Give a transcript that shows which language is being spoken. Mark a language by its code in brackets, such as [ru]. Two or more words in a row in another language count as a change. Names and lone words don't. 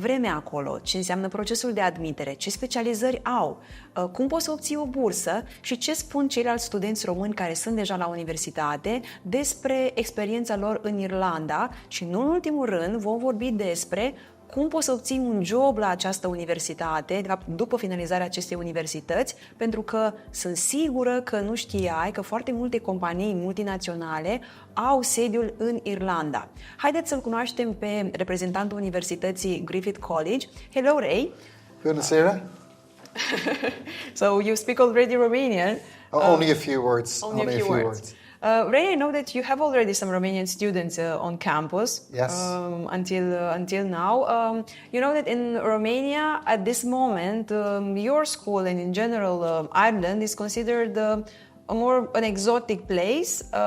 [ro] vremea acolo, ce înseamnă procesul de admitere, ce specializări au, cum poți să obții o bursă și ce spun ceilalți studenți români care sunt deja la universitate despre experiența lor în Irlanda și, nu în ultimul rând, vom vorbi despre cum poți să obții un job la această universitate, după finalizarea acestei universități, pentru că sunt sigură că nu știai că foarte multe companii multinaționale au sediul în Irlanda. Haideți să-l cunoaștem pe reprezentantul Universității Griffith College. [en] Hello, Ray! [ro] Bună seara! [en] So you speak already Romanian. Only a few words. Only a few words. Ray, I know that you have already some Romanian students on campus. Yes. Until now. You know that in Romania, at this moment, your school and in general Ireland is considered an exotic place.